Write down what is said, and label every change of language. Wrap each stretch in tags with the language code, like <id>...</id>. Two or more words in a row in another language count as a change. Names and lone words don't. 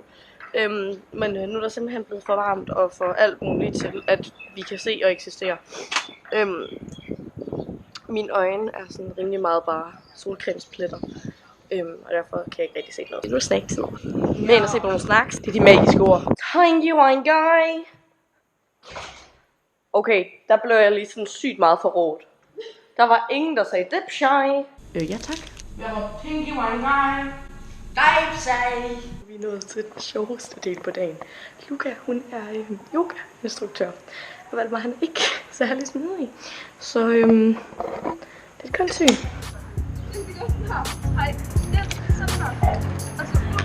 <da>Men nu er der simpelthen blevet for varmt og for alt muligt til, at vi kan se og eksistere. Mine øjne er sådan rimelig meget bare solcremespletter. Og derfor kan jeg ikke rigtig se noget. Det er nu snacks nu. Men at se på nogle snacks, det er de magiske ord.</da> <en>Thank you, one guy.</en> <da>Okay, der blev jeg lige sådan sygt meget forrådt. Der var ingen, der sagde</da> <en>dip shy.</en> <da>Ja tak. Jeg var</da> <en>thank you, one guy. Dip shy.</en> <da>Vi er nået til den sjoveste del på dagen. Luca, hun er yoga-instruktør. Og Valdemar, han er ikke særlig smidig. Så det er et koldt syn. Hej. Sådan her. Og så ud.</da>